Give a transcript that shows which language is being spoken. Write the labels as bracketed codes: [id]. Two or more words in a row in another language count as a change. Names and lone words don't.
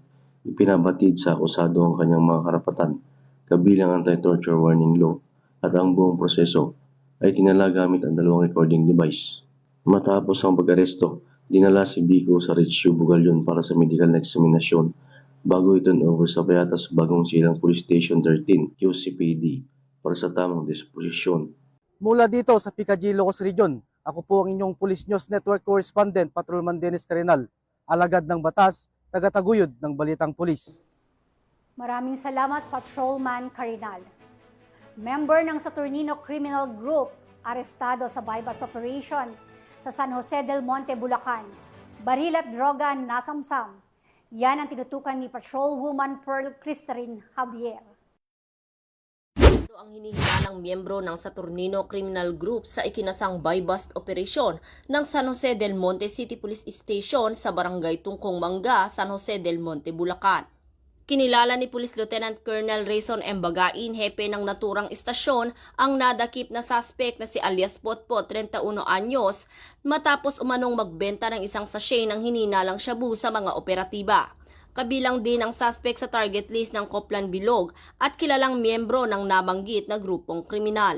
[tl] Ipinabatid sa akusado ang kanyang mga karapatan, kabilang [en] anti-torture warning law, [tl] at ang buong proseso ay tinala gamit ang 2 [en] recording device. [tl] Matapos ang pag-aresto, dinala si Biko sa Ritchie Bugalyon para sa medical na eksaminasyon bago i- [en] turn over [tl] sa Payatas Bagong Silang Police Station 13, QCPD, para sa tamang disposisyon. Mula dito sa Picadillo, Ilocos Region, ako po ang inyong Police News Network Correspondent, Patrolman Dennis Carinal, alagad ng batas, tagataguyod ng balitang pulis. Maraming salamat, Patrolman Carinal. Member ng Saturnino Criminal Group, arestado sa [en] bypass operation [tl] sa San Jose del Monte, Bulacan. Baril at droga nasamsam. Yan ang tinutukan ni Patrolwoman Pearl Cristine Javier. Ito ang hinihinalang miyembro ng Saturnino Criminal Group sa ikinasang buy-bust operasyon ng San Jose del Monte City Police Station sa Barangay Tungkong Mangga, San Jose del Monte, Bulacan. Kinilala ni Police Lieutenant Colonel Rayson M. Bagain, hepe ng naturang istasyon, ang nadakip na suspect na si alias Potpot, 31 anyos, matapos umanong magbenta ng isang sachet ng hininalang shabu sa mga operatiba. Kabilang din ang suspect sa [en] target list [tl] ng Coplan Bilog at kilalang miyembro ng nabanggit na grupong kriminal.